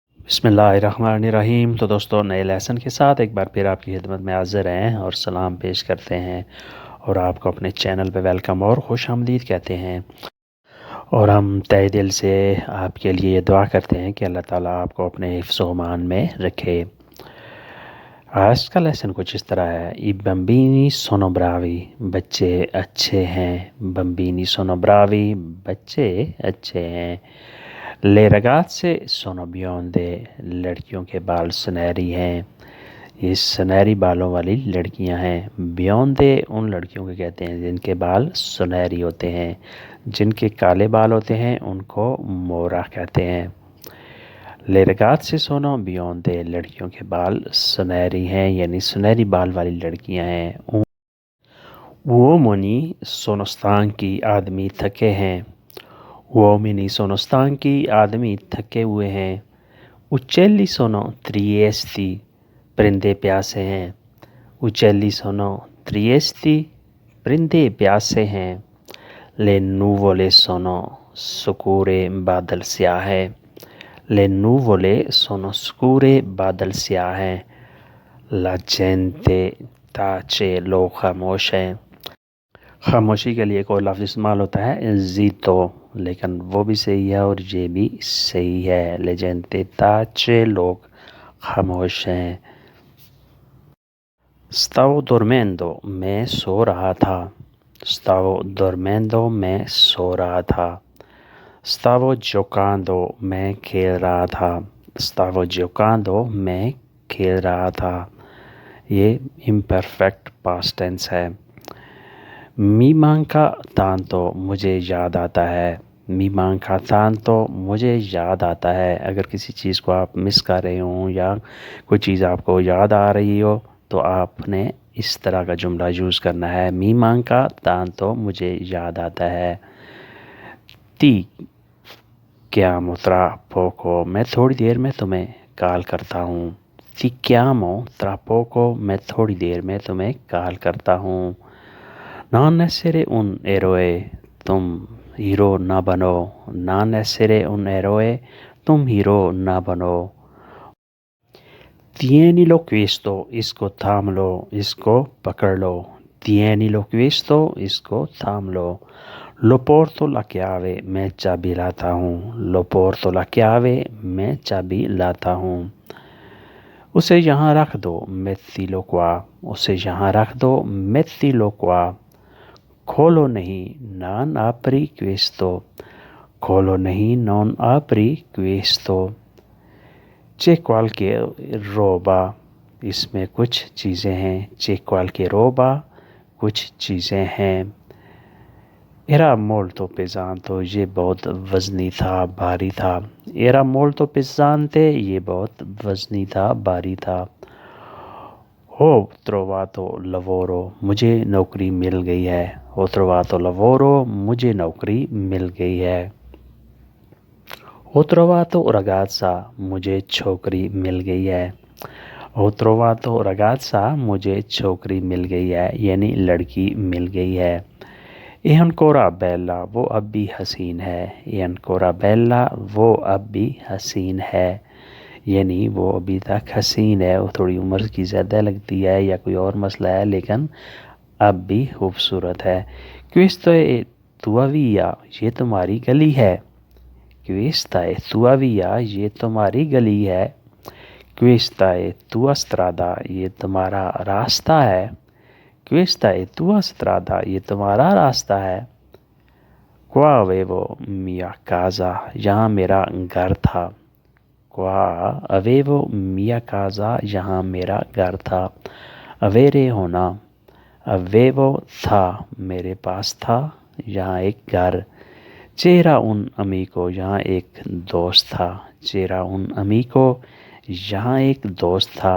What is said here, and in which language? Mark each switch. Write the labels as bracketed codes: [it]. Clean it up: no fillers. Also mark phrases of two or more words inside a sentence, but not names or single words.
[ar] بسم اللہ الرحمن الرحیم۔ [ur] تو دوستوں، نئے لیسن کے ساتھ ایک بار پھر آپ کی خدمت میں حاضر ہیں اور سلام پیش کرتے ہیں اور آپ کو اپنے چینل پہ ویلکم اور خوش آمدید کہتے ہیں، اور ہم تہ دل سے آپ کے لیے یہ دعا کرتے ہیں کہ اللہ تعالیٰ آپ کو اپنے حفظ و امان میں رکھے۔ آج کا لیسن کچھ اس طرح ہے: [it] i bambini sono bravi, [ur] بچے اچھے ہیں۔ [it] bambini sono bravi, [ur] بچے اچھے ہیں۔ [it] le ragazze sono bionde, [ur] لڑکیوں کے بال سنہری ہیں۔ یہ سنہری بالوں والی لڑکیاں ہیں۔ بیوندے ان لڑکیوں کو کہتے ہیں جن کے بال سنہری ہوتے ہیں، جن کے کالے بال ہوتے ہیں ان کو مورا کہتے ہیں۔ [it] le ragazze sono bionde, [ur] لڑکیوں کے بال سنہری ہیں یعنی سنہری بال والی لڑکیاں ہیں۔ [it] uomini sono stanchi، [ur] آدمی تھکے ہیں۔ [it] uomini sono stanchi، [ur] آدمی تھکے ہوئے ہیں۔ [it] uccelli sono triesti، [ur] پرندے پیاسے ہیں۔ [it] uccelli sono triesti، [ur] پرندے پیاسے ہیں۔ [it] le nuvole sono scure، [ur] بادل سیاہ ہے۔ [it] le nuvole sono scure، [ur] بادل سیاہ ہیں۔ [it] la gente tace، [ur] لوگ خاموش ہیں۔ خاموشی کے لیے ایک اور لفظ استعمال ہوتا ہے zitto، لیکن وہ بھی صحیح ہے اور یہ بھی صحیح ہے۔ [it] la gente tace، [ur] لوگ خاموش ہیں۔ [it] stavo dormendo، [ur] میں سو رہا تھا۔ [it] stavo dormendo، [ur] میں سو رہا تھا۔ [it] stavo giocando، [ur] میں کھیل رہا تھا۔ [it] stavo giocando، [ur] میں کھیل رہا تھا۔ یہ [en] imperfect past tense [ur] ہے۔ [it] mi manca tanto، [ur] مجھے یاد آتا ہے۔ [it] mi manca tanto، [ur] مجھے یاد آتا ہے۔ اگر کسی چیز کو آپ مس کر رہے ہوں یا کوئی چیز آپ کو یاد آ رہی ہو تو آپ نے اس طرح کا جملہ یوز کرنا ہے: [it] mi manca tanto، [ur] مجھے یاد آتا ہے۔ [it] ti chiamo tra poco، [ur] میں تھوڑی دیر میں تمہیں کال کرتا ہوں۔ [it] ti chiamo tra poco، [ur] میں تھوڑی دیر میں تمہیں کال کرتا ہوں۔ [it] non essere un eroe، [ur] تم ہیرو نہ بنو۔ [it] non essere un eroe، [ur] تم ہیرو نہ بنو۔ [it] tienilo questo، [ur] اس کو تھام لو، اس کو پکڑ لو۔ [it] tienilo questo، [ur] اس کو تھام لو۔ [it] lo porto la chiave، [ur] میں چابی لاتا ہوں۔ [it] lo porto la chiave، [ur] میں چابی لاتا ہوں۔ اسے یہاں رکھ دو، [it] mettilo qua، [ur] اسے یہاں رکھ دو، [it] mettilo qua۔ [ur] کھولو نہیں، [it] non apri questo، [ur] کھولو نہیں، [it] non apri questo۔ c'è qualche roba، [ur] اس میں کچھ چیزیں ہیں۔ [it] c'è qualche roba، [ur] کچھ چیزیں ہیں۔ [it] era molto pesante، [ur] یہ بہت وزنی تھا، بھاری تھا۔ [it] era molto pesante، [ur] یہ بہت وزنی تھا، بھاری تھا۔ [it] ho trovato lavoro، [ur] مجھے نوکری مل گئی ہے۔ [it] ho trovato lavoro، [ur] مجھے نوکری مل گئی ہے۔ [it] ho trovato ragazza، [ur] مجھے چھوکری مل گئی ہے۔ [it] ho trovato ragazza، [ur] مجھے چھوکری مل گئی ہے یعنی لڑکی مل گئی ہے۔ [it] è ancora bella، [ur] وہ اب بھی حسین ہے۔ [it] è ancora bella، [ur] وہ اب بھی حسین ہے یعنی وہ ابھی تک حسین ہے، وہ تھوڑی عمر کی زیادہ لگتی ہے یا کوئی اور مسئلہ ہے لیکن اب بھی خوبصورت ہے۔ [it] questa è tua via، [ur] یہ تمہاری گلی ہے۔ [it] questa è tua via، [ur] یہ تمہاری گلی ہے۔ [it] questa è tua strada، [ur] یہ تمہارا راستہ ہے۔ [it] questa è tua strada، [ur] یہ تمہارا راستہ ہے۔ [it] qua avevo mia casa، [ur] یہاں میرا گھر تھا۔ [it] qua avevo mia casa، [ur] یہاں میرا گھر تھا۔ avere ہونا، avevo تھا، میرے پاس تھا، یہاں ایک گھر۔ [it] c'era un amico، [ur] یہاں ایک دوست تھا۔ [it] c'era un amico، [ur] یہاں ایک دوست تھا۔